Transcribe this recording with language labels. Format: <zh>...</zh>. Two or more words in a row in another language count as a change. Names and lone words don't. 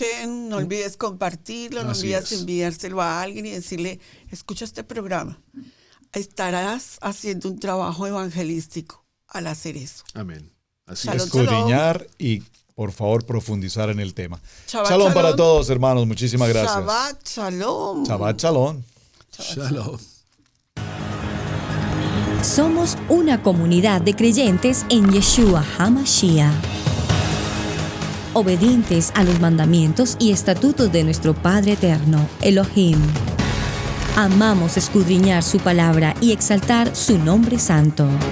<es>Hashem, no olvides compartirlo, no Así olvides es. enviárselo a alguien y decirle, escucha este programa. Estarás haciendo un trabajo evangelístico al hacer eso. amén. Así Shalom, es. Escudriñar y, por favor, profundizar en el tema. Shabbat Shalom para shalom. todos, hermanos. Muchísimas gracias.</es> <he>שבת שלום. שבת שלום.</he> <es>Shalom. Somos una comunidad de creyentes en</es> <he>ישוע המשיח,</he> <es>obedientes a los mandamientos y estatutos de nuestro Padre Eterno, Elohim. Amamos escudriñar su palabra y exaltar su nombre santo.</es>